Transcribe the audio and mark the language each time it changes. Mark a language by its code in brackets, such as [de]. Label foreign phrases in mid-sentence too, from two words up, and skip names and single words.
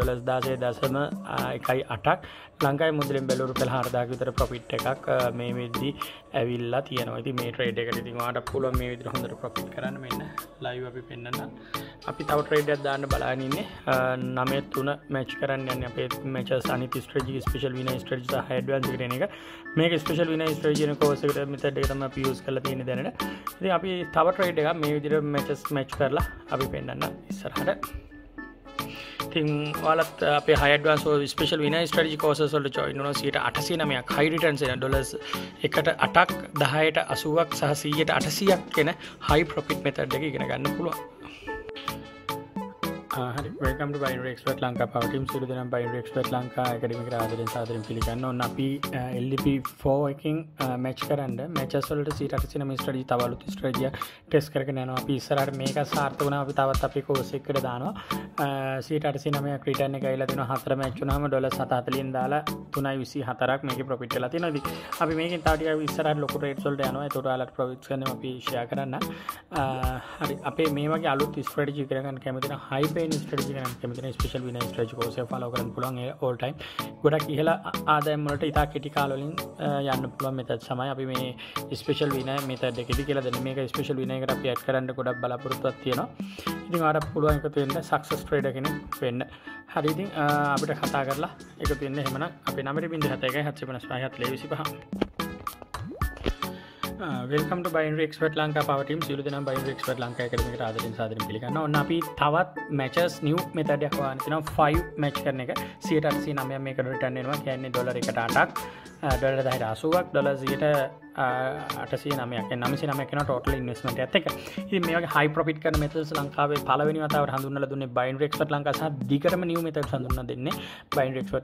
[si] ඩොලර්ස් 16.18ක් ලංකාවේ මුදලින් බැලුවොත් රුපියල් 4000ක විතර profit එකක් මේ වෙද්දි ඇවිල්ලා තියෙනවා. ඉතින් මේ trade එකට ඉතින් ඔයාලට පුළුවන් මේ විදිහට හොඳට profit කරන්න. මෙන්න live අපි පෙන්නන්න. අපි තව trade එකක් දාන්න බලන්න ඉන්නේ. 9-3 match කරන්න යන්නේ අපේ matches අනිත් strategy [en] special winner strategy [si] සහ advance එකට එන එක. මේක [en] special winner strategy [si] එක course එකට method එක තමයි අපි use කරලා තියෙන්නේ දැනට. ඉතින් අපි තව trade එකක් මේ විදිහට matches match කරලා අපි පෙන්නන්න ඉස්සරහට. ඉතින් ඔයාලත් අපේ [en] high advance special winner strategy courses [si] වලට join වෙනවා. 809ක් high returns එන ඩොලර්ස් 1ට 8ක් 10ට 80ක් සහ 100ට 800ක් එන [en] high profit method [si] එක ඉගෙන ගන්න පුළුවන්. හරි [en] welcome to Binary Expert Lanka Power Team [si] සියලු දෙනා Binary Expert Lanka Academy එකට ආදරෙන් සාදරයෙන් පිළිගන්න ඕන. අපි LDP 4 එකකින් match කරන්න matches වලට 809 strategy තව අලුත් strategy test කරගෙන යනවා. අපි ඉස්සරහට මේක සාර්ථක වුණා අපි තවත් අපේ course එකකට දානවා. 809ක් return එක ඇවිල්ලා තියෙනවා. 4 match වුණාම ඩොලර් 740න් දාලා 3.24ක් මේකේ profit වෙලා තියෙනවා. ඉතින් අපි මේකෙන් තව ටිකක් ඉස්සරහට ලොකු rates වලට යනවා. ඒකට ඔයාලට profits ගන්න අපි share කරන්න. හරි අපේ මේ වගේ අලුත් strategy ඉගෙන ගන්න කැමති නම් [en] high pay strategy [si] කරන්න කැමති නම් [en] special winner strategy course [si] එක follow කරන්න පුළුවන්. ඒ [en] all time [si] ගොඩක් ඉහළ ආදායම් වලට ඉතා කෙටි කාල වලින් යන්න පුළුවන් method තමයි අපි මේ [en] special winner method [si] එකේදී කියලා දෙන්නේ. මේක [en] special winner [si] එකට අපි add කරන්න ගොඩක් බලාපොරොත්තුවක් තියෙනවා. ඉතින් ඔයාලට පුළුවන් එකතු වෙන්න [en] success trader [si] කෙනෙක් වෙන්න. හරි ඉතින් අපිට කතා කරලා එකතු වෙන්න. එහෙමනම් අපේ නම්බරය 071 [en] welcome to Binary Expert Lanka Power Team [si] සියලු දෙනා Binary Expert Lanka Academy එකට ආදරෙන් සාදරයෙන් පිළිගන්නවා. ඔන්න අපි තවත් [en] matches new method [si] එකක් හොයන්න තියෙනවා. 5 match කරන එක 189ක් මේකට return වෙනවා. කියන්නේ ඩොලර් 1ට 8ක් ඩොලර් 10ට 80ක් ඩොලර් 809ක් 909ක් වෙනවා [en] total investment [si] එකත් එක්ක. ඉතින් මේ වගේ [en] high profit [si] කරන methods ලංකාවේ පළවෙනි වතාවට හඳුන්වලා දුන්නේ Binary Expert Lanka සහ දිගටම [en] new methods [si] හඳුන්වලා දෙන්නේ Binary Expert